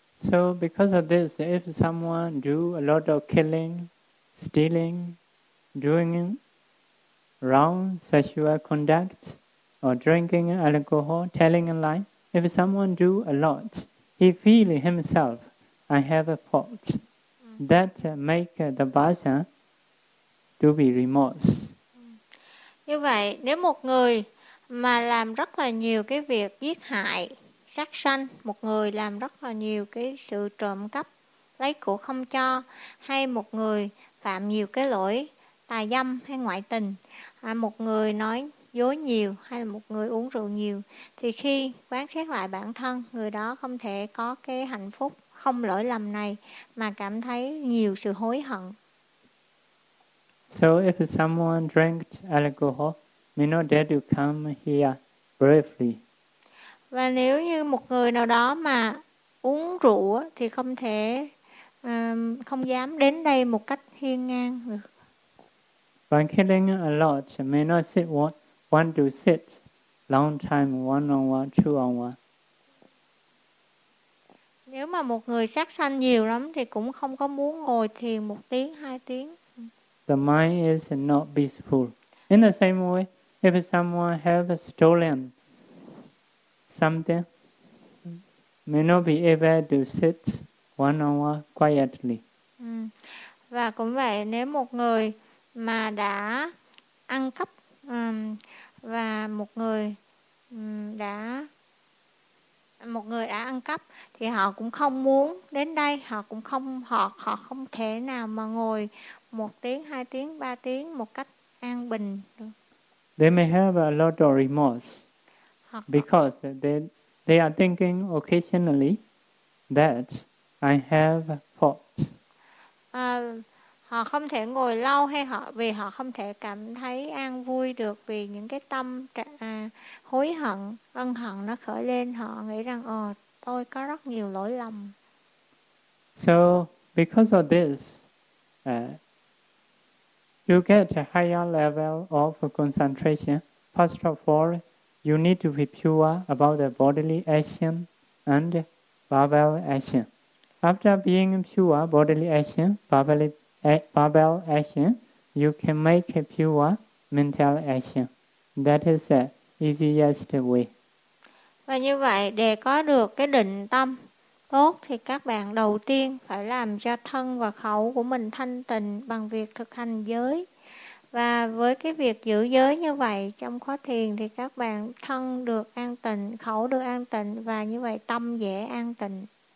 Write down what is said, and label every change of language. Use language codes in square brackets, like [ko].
[en] So because of this, if someone do a lot of killing, stealing, doing wrong sexual conduct, or drinking alcohol, telling a lie, if someone do a lot, he feel himself, I have a fault. That make the person to be remorse. [vi] Như vậy, nếu một người mà làm rất là nhiều cái việc giết hại, sát sanh, một người làm rất là nhiều cái sự trộm cắp, lấy của không cho, hay một người phạm nhiều cái lỗi tà dâm hay ngoại tình, một người nói dối nhiều hay là một người uống rượu nhiều, thì khi quán xét lại bản thân, người đó không thể có cái hạnh phúc không lỗi lầm này mà cảm thấy nhiều sự hối hận. [en] So if someone drank alcohol, may not dare to come here briefly. [vi] Và nếu như một người nào đó mà uống rượu thì không thể không dám đến đây một cách hiên ngang được. [en] By killing a lot, may not sit want to sit long time one on one, two on one. [vi] Nếu mà một người sát sanh nhiều lắm thì cũng không có muốn ngồi thiền một tiếng, hai tiếng. [en] The mind is not peaceful. In the same way, if someone have stolen something, may not be able to sit one on one quietly. [vi] Và cũng vậy, nếu một người mà đã ăn cắp và một người đã ăn cắp thì họ cũng không muốn đến đây, họ không thể nào mà ngồi một tiếng, hai tiếng, ba tiếng một cách an bình được. [en] They may have a lot of remorse because they are thinking occasionally that I have faults. [vi] Họ không thể ngồi lâu hay họ vì họ không thể cảm thấy an vui được vì những cái tâm hối hận, ân hận nó khởi lên, họ nghĩ rằng tôi có rất nhiều lỗi lầm. [en] So because of this, to get a higher level of concentration, first of all, you need to be pure about the bodily action and verbal action. After being pure bodily action, verbal action, you can make a pure mental action. That is the easiest way. [vi] Và như vậy, để có được cái định tâm tốt thì các bạn đầu tiên phải làm cho thân và khẩu của mình thanh tịnh bằng việc thực hành giới. Và với cái việc giữ giới như vậy trong khóa thiền thì các bạn thân được an tịnh, khẩu được an tịnh và như vậy tâm dễ an tịnh.